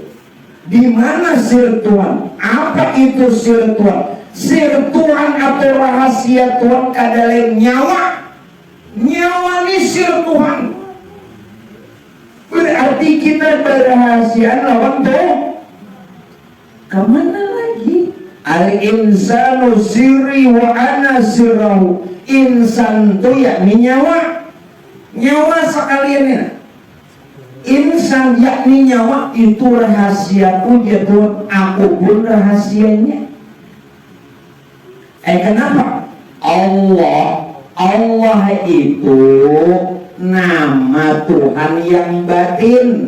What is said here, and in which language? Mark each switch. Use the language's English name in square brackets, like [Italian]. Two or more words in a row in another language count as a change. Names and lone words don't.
[Indonesian] Di mana sir Tuhan? Apa itu sir Tuhan? Sir Tuhan atau rahasia Tuhan kadang nyawa. Nyawa ini sir Tuhan. [Banjar] Berarti kita berrahasiaan lawan Tuhan. [Indonesian] Kemana lagi? [Arabic] الإنسان سري وأنا سره. [Indonesian] Insan itu yakni nyawa. Nyawa sekalian ini. Insan yakni nyawa itu rahasiaku ya Tuhan, aku pun rahasianya. Kenapa? Allah itu nama Tuhan yang batin.